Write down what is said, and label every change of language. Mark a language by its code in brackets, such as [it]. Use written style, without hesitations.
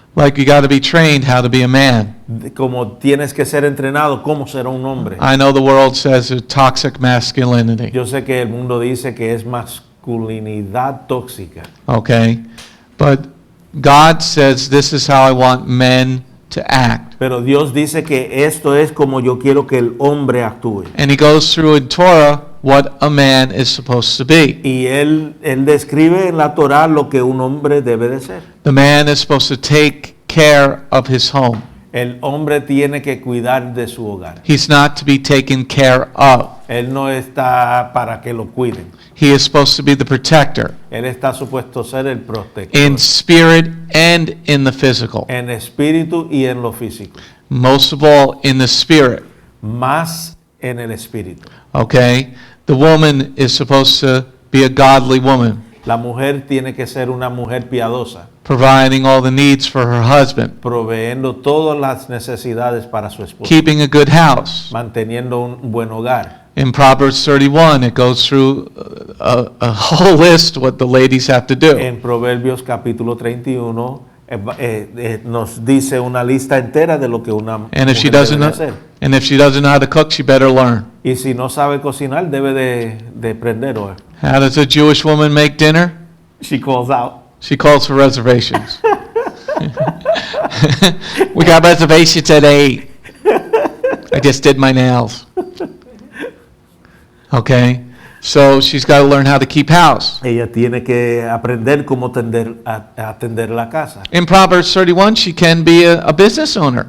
[en] Like you got to be trained how to be a man. [es] Como tienes que ser entrenado cómo ser un hombre. [en] I know the world says there's toxic masculinity. [es] Yo sé que el mundo dice que es masculinidad tóxica. [en] Okay, but God says this is how I want men to act. [es] Pero Dios dice que esto es como yo quiero que el hombre actúe. [en] And he goes through in Torah what a man is supposed to be. [es] Y él describe en la Torá lo que un hombre debe de ser. [en] The man is supposed to take care of his home. [es] El hombre tiene que cuidar de su hogar. [en] He's not to be taken care of. [es] Él no está para que lo cuiden. [en] He is supposed to be the protector [es] Él está supuesto a ser el protector. [en] in spirit and in the physical. [es] En espíritu y en lo físico. [en] Most of all, in the spirit. [es] Más en el espíritu. [en] Okay? The woman is supposed to be a godly woman, [es] La mujer tiene que ser una mujer piadosa, [en] providing all the needs for her husband, [es] proveyendo todas las necesidades para su esposo, [en] keeping a good house. [es] manteniendo un buen hogar. [en] In Proverbs 31, it goes through a whole list what the ladies have to do. [es] En Proverbios capítulo 31 nos dice una lista entera de lo que una [en] And if she [es] mujer [en] doesn't [es] debe [en] know, [es] hacer. [en] and if she doesn't know how to cook, she better learn. [es] Y si no sabe cocinar, debe de aprender. [en] How does a Jewish woman make dinner? She calls out. She calls for reservations. We got reservations at 8. I just did my nails. Okay? So she's got to learn how to keep house. [es] Ella tiene que aprender cómo atender la casa. [en] In Proverbs 31, she can be a business owner.